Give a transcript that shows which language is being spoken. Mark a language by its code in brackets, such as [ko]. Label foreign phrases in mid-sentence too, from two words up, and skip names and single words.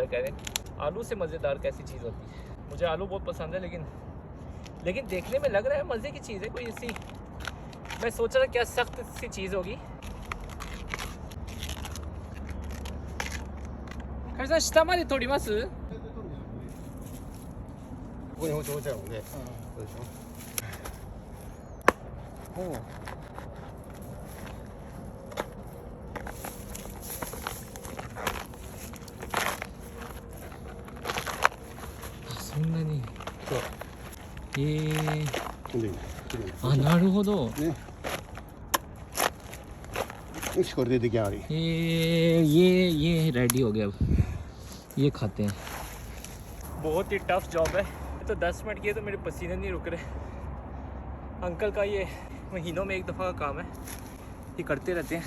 [hi] कह रहे आलू से मज़ेदार कैसी चीज़ होती है। मुझे आलू बहुत पसंद है, लेकिन देखने में लग रहा है मज़े की चीज़ है कोई ऐसी। मैं सोच रहा क्या सख्त सी चीज़ होगी। कैसा शिता मारी थोड़ी मस [ja] ここに置いてあるもんね。そうでしょ。そんなに。あ、なるほど。ね。よし、これで出来上がり。 [hi] ये रेडी हो गया। अब ये खाते हैं। बहुत ही [en] tough job [hi] है। तो 10 मिनट किए तो मेरे पसीने नहीं रुक रहे। अंकल का ये महीनों में एक दफ़ा का काम है, ये करते रहते हैं।